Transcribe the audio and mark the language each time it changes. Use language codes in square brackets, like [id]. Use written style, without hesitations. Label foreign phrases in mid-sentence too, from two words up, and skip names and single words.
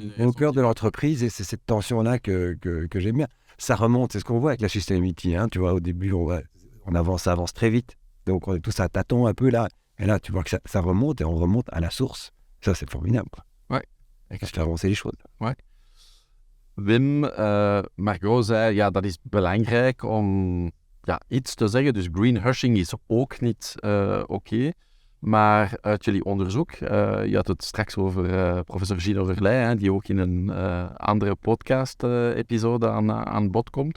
[fr] au cœur de l'entreprise, et c'est cette tension-là que j'aime bien. Ça remonte, c'est ce qu'on voit avec la sustainability. Hein, tu vois, au début, ça avance très vite. Donc on est tous à tâtons un peu là. Et là, tu vois que ça remonte, et on remonte à la source. Ça, c'est formidable, quoi. Ouais. Ça fait avancer les choses. Ouais. [nl] Wim, Margot zei, ja, dat is belangrijk om iets te zeggen. Dus greenwashing is ook niet oké. Maar uit jullie onderzoek, je had het straks over professor Gino Verleij, die ook in een andere podcast-episode aan bod komt.